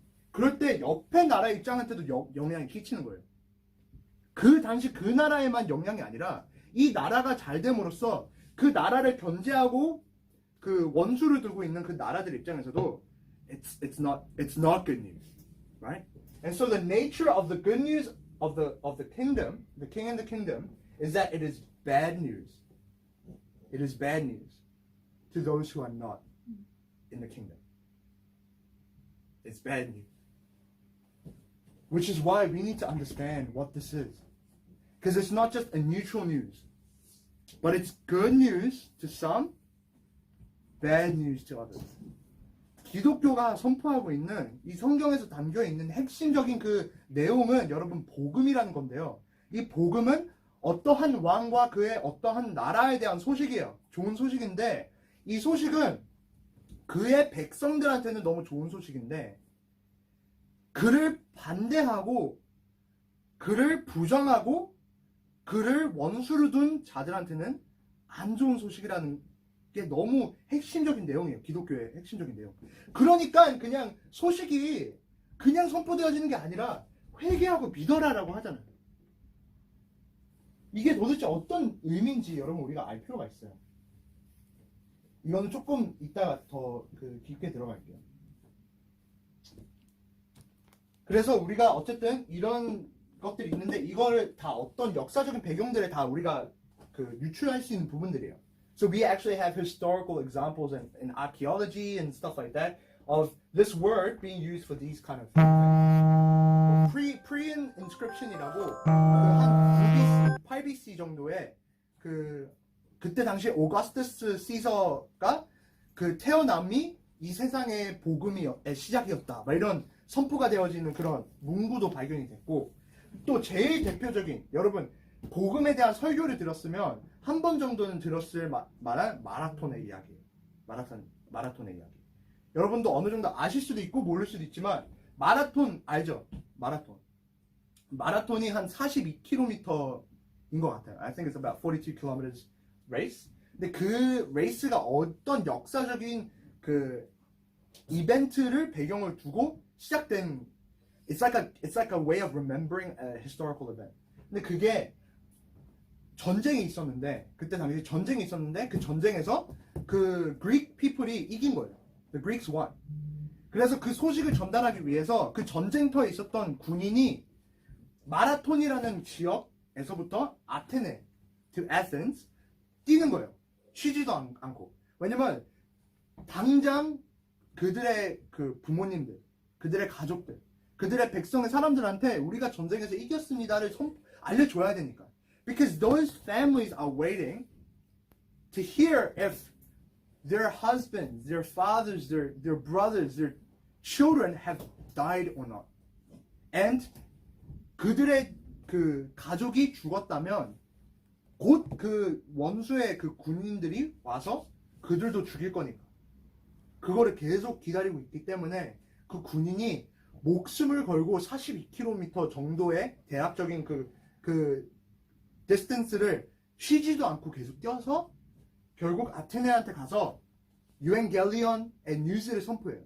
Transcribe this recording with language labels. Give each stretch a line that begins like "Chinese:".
Korean: 그럴 때 옆에 나라 입장한테도 영향이 끼치는 거예요. 그 당시 그 나라에만 영향이 아니라 이 나라가 잘 됨으로써 그 나라를 견제하고 그 원수를 두고 있는 그 나라들 입장에서도
English: it's not good news, right? And so the nature of the good news of the kingdom, the king and the kingdom, is that it is bad news. It is bad news to those who are not in the kingdom. It's bad news. Which is why we need to understand what this is. Because it's not just a neutral news, but it's good news to some, bad news to others.
Korean: 기독교가 선포하고 있는 이 성경에서 담겨 있는 핵심적인 그 내용은 여러분 복음이라는 건데요. 이 복음은 어떠한 왕과 그의 어떠한 나라에 대한 소식이에요. 좋은 소식인데 이 소식은 그의 백성들한테는 너무 좋은 소식인데 그를 반대하고 그를 부정하고 그를 원수로 둔 자들한테는 안 좋은 소식이라는 게 너무 핵심적인 내용이에요. 기독교의 핵심적인 내용. 그러니까 그냥 소식이 그냥 선포되어지는 게 아니라 회개하고 믿어라라고 하잖아요. 이게 도대체 어떤 의미인지 여러분 우리가 알 필요가 있어요. 이거는 조금 이따가 더 깊게 들어갈게요. 그래서 우리가 어쨌든 이런 것들이 있는데 이거를 다 어떤 역사적인 배경들에 다 우리가 유출할 수 있는 부분들이에요.
English: So we actually have historical examples in archaeology and stuff like that of this word being used for these kind of things.
Korean: Pre-inscription이라고 한 8BC 정도에 그때 당시 오거스투스 시저가 그 태어남이 이 세상의 복음의 시작이었다. 막 이런 선포가 되어지는 그런 문구도 발견이 됐고 또 제일 대표적인 여러분 복음에 대한 설교를 들었으면 한 번 정도는 들었을 만한 마라톤의 이야기예요. 마라톤의 이야기. 여러분도 어느 정도 아실 수도 있고 모를 수도 있지만 마라톤 알죠? 마라톤이 한 42km인 것 같아요.
English: I think it's about 42 kilometers race.
Korean: 근데 그 레이스가 어떤 역사적인 그 이벤트를 배경을 두고 시작된
English: it's like a way of remembering a historical event.
Korean: 근데 그게 전쟁이 있었는데 그때 당시 전쟁이 있었는데 그 전쟁에서 그 Greek people이 이긴 거예요.
English: The Greeks won.
Korean: 그래서 그 소식을 전달하기 위해서 그 전쟁터에 있었던 군인이 마라톤이라는 지역에서부터 아테네,
English: to Athens,
Korean: 뛰는 거예요. 쉬지도 않고. 왜냐면 당장 그들의 그 부모님들, 그들의 가족들, 그들의 백성의 사람들한테 우리가 전쟁에서 이겼습니다를 알려줘야 되니까.
English: Because those families are waiting to hear if their husbands, their fathers, their brothers, their children have died or not.
Korean: And 그들의 그 가족이 죽었다면 곧 그 원수의 그 군인들이 와서 그들도 죽일 거니까. 그거를 계속 기다리고 있기 때문에 그 군인이 목숨을 걸고 42km 정도의 대략적인 그 디스턴스를 쉬지도 않고 계속 뛰어서 결국 아테네한테 가서 유엔겔리온의 뉴스를 선포해요.